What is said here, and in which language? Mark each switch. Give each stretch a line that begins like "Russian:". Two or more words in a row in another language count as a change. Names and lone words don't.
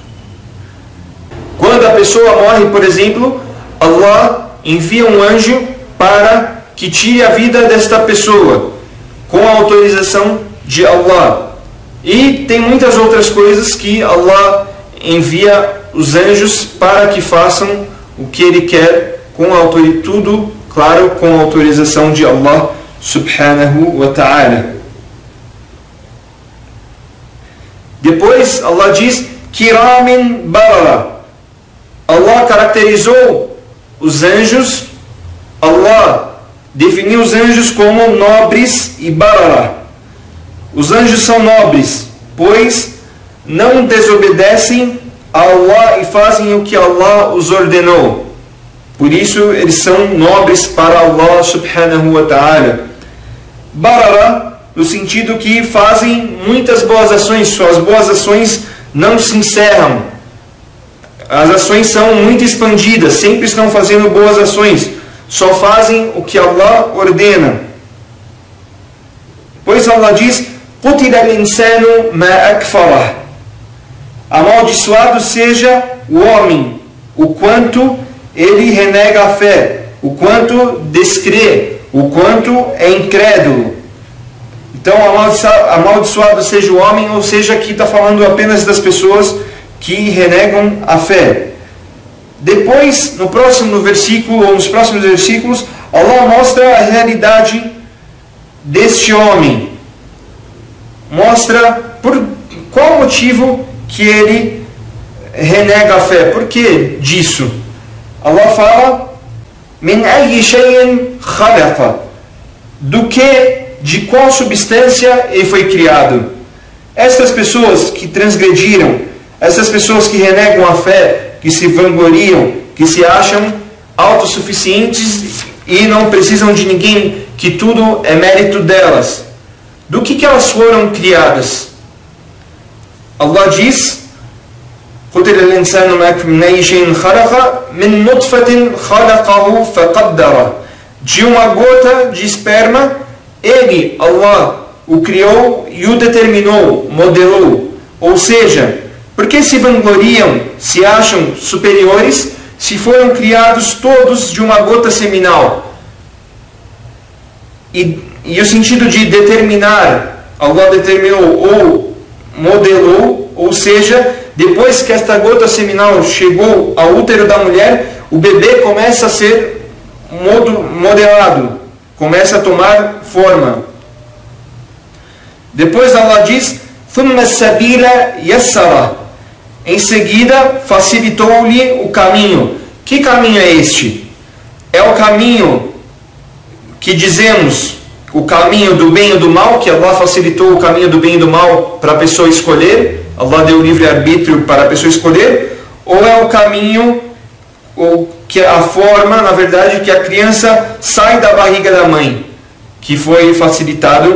Portuguese: Quando a pessoa morre, por exemplo, Allah envia um anjo para que tire a vida desta pessoa, com a autorização de Allah. E tem muitas outras coisas que Allah envia os anjos para que façam o que Ele quer, tudo, claro, com a autorização de Allah
Arabic: سبحانه وتعالى.
Portuguese: Depois Allah diz:
Arabic: كرام بررة.
Portuguese: Allah caracterizou os anjos, Allah definiu os anjos como nobres e barara. Os anjos são nobres, pois não desobedecem a Allah e fazem o que Allah os ordenou. Por isso eles são nobres para Allah
Arabic: سبحانه وتعالى.
Portuguese: Barara no sentido que fazem muitas boas ações, suas boas ações não se encerram. As ações são muito expandidas, sempre estão fazendo boas ações, só fazem o que Allah ordena. Pois Allah diz:
Arabic: قُتِلَ الْإِنسَانُ مَا أَكْفَرَهُ.
Portuguese: Amaldiçoado seja o homem, o quanto ele renega a fé, o quanto descrê, o quanto é incrédulo. Então, amaldiçoado seja o homem, ou seja, aqui está falando apenas das pessoas que renegam a fé. Depois, no próximo versículo, ou nos próximos versículos, Allah mostra a realidade deste homem. Mostra por qual motivo que ele renega a fé. Por que disso?
Arabic: Allah fala: "من أي شيء خلق",
Portuguese: do que, de qual substância ele foi criado. Essas pessoas que transgrediram, essas pessoas que renegam a fé, que se vangloriam, que se acham autossuficientes e não precisam de ninguém, que tudo é mérito delas. Do que elas foram criadas? Allah diz:
Arabic: قُتِلَ الْإِنسَانُ مِنْ أَيِّ شَيْءٍ خَلَقَ مِنْ نُطْفَةٍ خَلَقَهُ فَقَدَّرَ.
Portuguese: De uma gota de esperma, ele, Allah, o criou e o determinou, modelou. Ou seja, por que se vangloriam, se acham superiores, se foram criados todos de uma gota seminal? E o sentido de determinar, Allah determinou ou modelou, ou seja, depois que esta gota seminal chegou ao útero da mulher, o bebê começa a ser modelado, começa a tomar forma. Depois Allah diz:
Arabic: ثُمَّ السَّبِيلَ يَسَّرَ.
Portuguese: Em seguida facilitou-lhe o caminho. Que caminho é este? É o caminho que dizemos, o caminho do bem e do mal, que Allah facilitou o caminho do bem e do mal para a pessoa escolher. Allah deu o livre-arbítrio para a pessoa escolher. Ou é o caminho, ou que a forma, na verdade, que a criança sai da barriga da mãe, que foi facilitado?